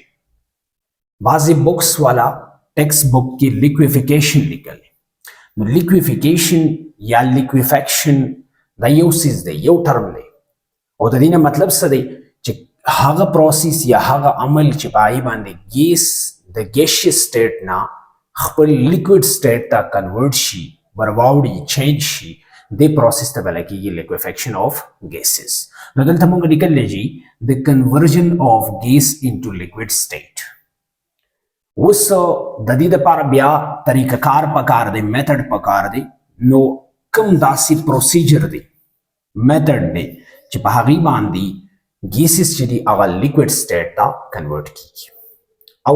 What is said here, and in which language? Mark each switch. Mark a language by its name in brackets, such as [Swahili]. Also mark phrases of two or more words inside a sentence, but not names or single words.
[Pashto] بعضې بکس والا [English] textbook [Pashto] کې liquefaction لیکل نو liquefaction یا liquefaction دا یو څیز دی یو ټرم دی او د دې نه مطلب څه دی چې هغه پروسیس یا هغه عمل چې په هغې باندې ګیس د [English] gaseous state [Pashto] نه خپل [English] liquid state [Pashto] ته کنورټ شي ورواوړي چینج شي دې پروسیس ته ویل کېږي [English] liquefaction of gases. [Pashto] نو دلته موږ لیکلی جي د [English] conversion of gas into liquid state. [Pashto] اوس د دې دپاره بیا طریقه کار پکار دی میتھډ پکار دی نو کوم داسې پروسیجر دی میتھډ دی چې په هغې باندې ګیسز چې دي هغه [English] liquid state [Pashto] ته کنورټ کیږي.